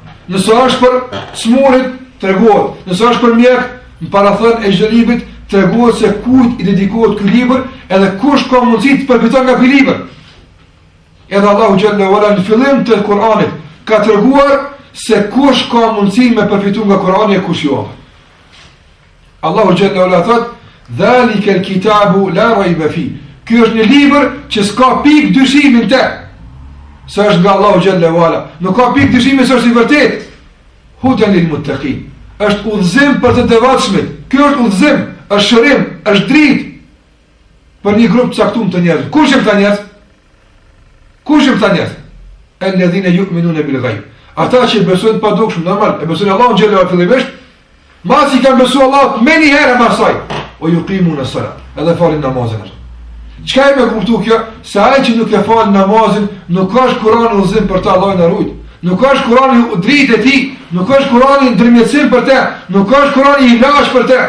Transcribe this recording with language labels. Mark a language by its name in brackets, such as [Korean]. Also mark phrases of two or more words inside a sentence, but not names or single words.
[Albanian] Nëse është për smurit, tregohet. Nëse është për mjek, në parathon e çdo librit tregohet se kujt i dedikohet ky libër, edhe kush ka mundësi të përfiton nga ky libër. Edhe Allahu [Arabic] جل وعلا [Albanian] në fillim të Kuranit ka treguar se kush ka mundësi me përfitu nga Kurani e kush jo. Allahu [Arabic] جل وعلا [Albanian] thot: [Arabic] "ذلك الكتاب لا ريب فيه." [Albanian] Ky është një libër që s'ka pikë dyshimi në te. Se është nga Allahu [Arabic] جل وعلا. [Albanian] Nuk ka pikë dyshimi se është i vërtet. [Arabic] هدى للمتقين. [Albanian] Është udhëzim për të devotshmit. Ky është udhëzim, është shërim, është dritë për një grup të caktuar të njerëzve. Kush janë këta njerëz? Kush janë këta njerëz? [Arabic] الذين يؤمنون بالغيب. [Albanian] Ata që besojnë pa dukshëm, normal, e besojnë Allahun [Arabic] جل وعلا [Albanian] fillimisht, masi kanë besuar Allah më një herë më saj. [Arabic] ويقيمون الصلاة. [Albanian] Edhe falin namazin. Çka e më kuptu kjo? Se ai që nuk e fal namazin, nuk ka Kurani udhëzim për ta, Allahu na ruaj. Nuk ka Kurani dritë e tij, nuk ka Kurani ndërmjetësim për te, nuk ka Kurani ilaç për te.